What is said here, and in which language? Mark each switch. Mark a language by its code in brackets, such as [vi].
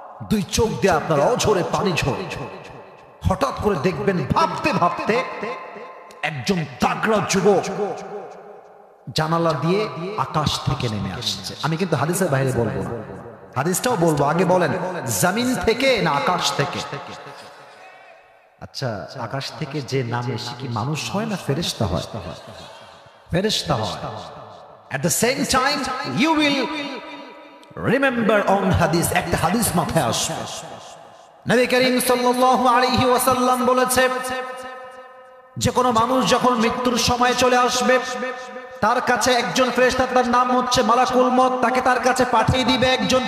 [bn] দুই চোখ দিয়ে আপনার অঝরে পানি ঝরে। হঠাৎ করে দেখবেন ভাবতে ভাবতে একজন তাগড়া যুবক জানালা দিয়ে আকাশ থেকে নেমে আসছে। আমি কিন্তু হাদিসের বাইরে বলবো না, হাদিসটাও বলবো, আগে বলেন জমিন থেকে না আকাশ থেকে? আচ্ছা, আকাশ থেকে যে নামে সে কি মানুষ হয় না ফেরেশতা হয়? ফেরেশতা হয়। [en] At the same time you will remember on hadith, [bn] একটা হাদিস মাথায় আসবে। নবী করিম সাল্লাল্লাহু আলাইহি ওয়াসাল্লাম বলেছে যে কোনো মানুষ যখন মৃত্যুর সময় চলে আসবে, তার কাছে একজন ফেরেশতা, তার নাম হচ্ছে মালাকুল মউত, তাকে তার কাছে পাঠিয়ে দিবে একজন।